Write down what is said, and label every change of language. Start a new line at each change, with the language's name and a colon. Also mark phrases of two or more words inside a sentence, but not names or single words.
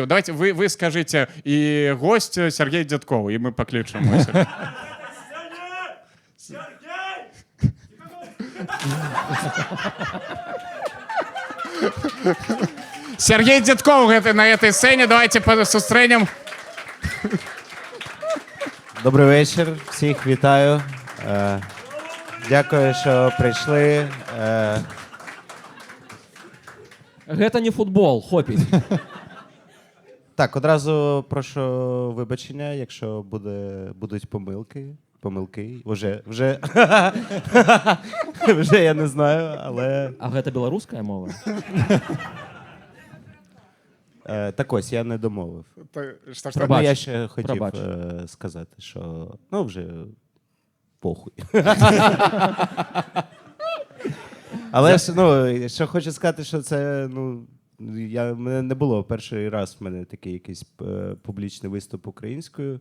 Russian: Давайте вы
Belarusian: скажыце і госць Сергей Дзядкоў, і мы паклічам. Сергей Дзядкоў
Russian: на этой
Belarusian: сцэне, давайте сустрэнем.
Ukrainian: Добрий вечір, всіх вітаю. Дякую, що прийшли.
Belarusian: Гэта не футбол, хопіть.
Ukrainian: Так, одразу прошу вибачення, якщо будуть помилки. Вже я не знаю, але...
Belarusian: А гэта беларуская мова?
Ukrainian: Так ось, я не домовив. Пробач. Я ще хотів Пробач. сказати, що... Ну, вже... Похуй. Але ж, ну, що хочу сказати, що це, ну, мене не було перший раз в мене такий якийсь публічний виступ українською.